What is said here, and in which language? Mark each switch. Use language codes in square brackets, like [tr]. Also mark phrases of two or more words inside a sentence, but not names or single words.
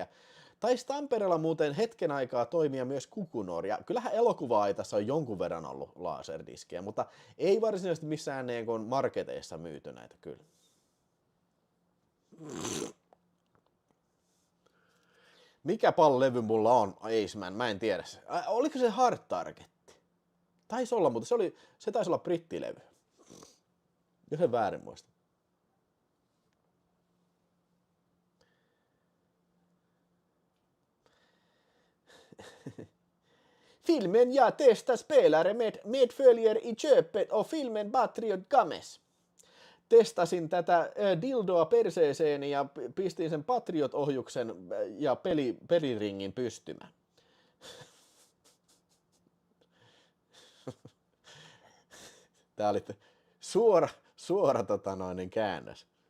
[fi] Taisi Tampereella muuten hetken aikaa toimia myös Kukunor, ja kyllähän elokuva-aitassa on jonkun verran ollut laserdiskejä, mutta ei varsinaisesti missään marketeissa myyty näitä kyllä. Mikä PAL-levy mulla on? Aceman, mä en tiedä. Oliko se Hard Targetti? Taisi olla, mutta se taisi olla brittilevy. Jos en väärin muista. [sv] Filmen ja testa spelare med medföljer i köpet och filmen Patriot Games. [fi] testasin tätä dildoa perseeseeni ja pistin sen Patriot-ohjuksen ja peliringin pystymään. Tää oli suora käännös.